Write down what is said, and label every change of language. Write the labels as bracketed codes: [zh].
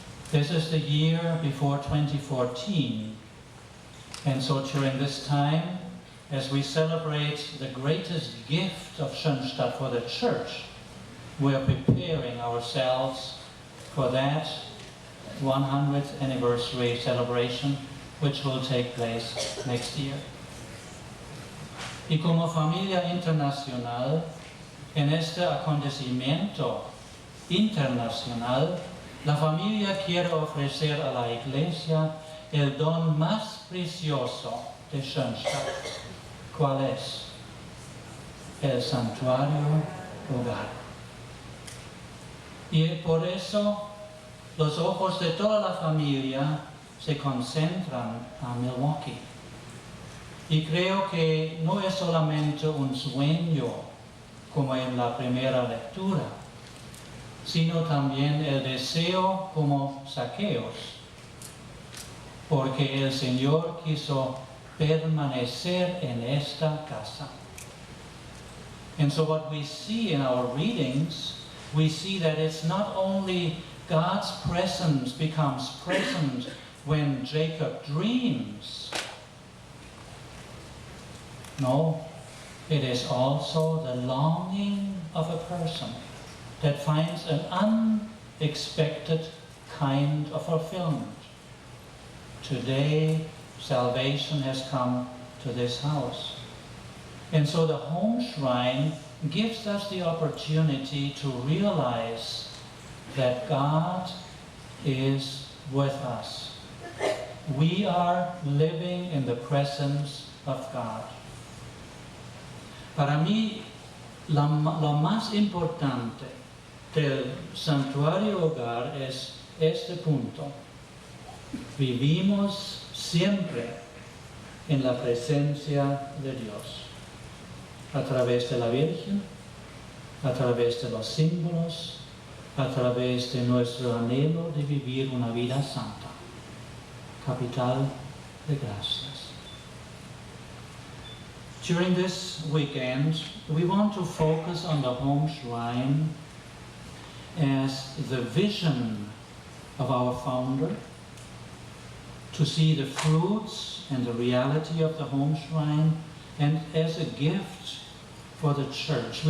[en] This is the year before 2014, and so during this time, as we celebrate the greatest gift of Schönstadt for the church, we are preparing ourselves for that 100th anniversary celebration, which will take place next year. [es] Y como familia internacional, en este acontecimiento internacional, la familia quiere ofrecer a la Iglesia el don más precioso de Schönstadt. ¿Cuál es? El santuario hogar. Y por eso los ojos de toda la familia se concentran a Milwaukee. Y creo que no es solamente un sueño, como en la primera lectura, sino también el deseo como Zaqueos, porque el Señor quiso permanecer en esta casa. [en] And so what we see in our readings, we see that it's not only God's presence becomes present when Jacob dreams. No, it is also the longing of a person that finds an unexpected kind of fulfillment. Today, salvation has come to this house. And so the Homeshrine gives us the opportunity to realize that God is with us. We are living in the presence of God. [es] Para mí, lo más importante del santuario hogar es este punto. Vivimos siempre en la presencia de Dios, a través de la Virgen, a través de los símbolos, a través de nuestro anhelo de vivir una vida santa. Capital de gracias. [en] During this weekend, we want to focus on the Homeshrine as the vision of our founder, to see the fruits and the reality of the Homeshrine, and as a gift for the church.